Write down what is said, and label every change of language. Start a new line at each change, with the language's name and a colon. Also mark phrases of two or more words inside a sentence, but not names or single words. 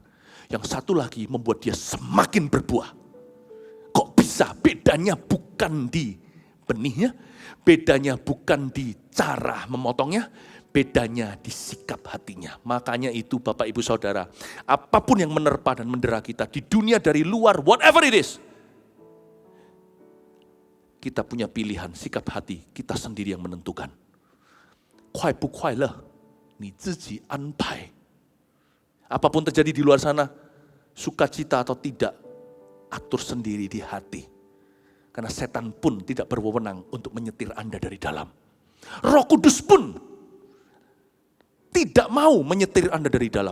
Indonesian: Yang satu lagi membuat dia semakin berbuah. Kok bisa? Bedanya bukan di benihnya, bedanya bukan di cara memotongnya, bedanya di sikap hatinya. Makanya itu Bapak Ibu Saudara, apapun yang menerpa dan mendera kita di dunia dari luar,
English: whatever it is,
Indonesian: kita punya pilihan, sikap hati, kita sendiri yang menentukan.
Chinese: 快不快乐，你自己安排.
Indonesian: Apapun terjadi di luar sana, sukacita atau tidak, atur sendiri di hati. Karena setan pun tidak berwenang untuk menyetir Anda dari dalam. Roh Kudus pun tidak mau menyetir Anda dari dalam.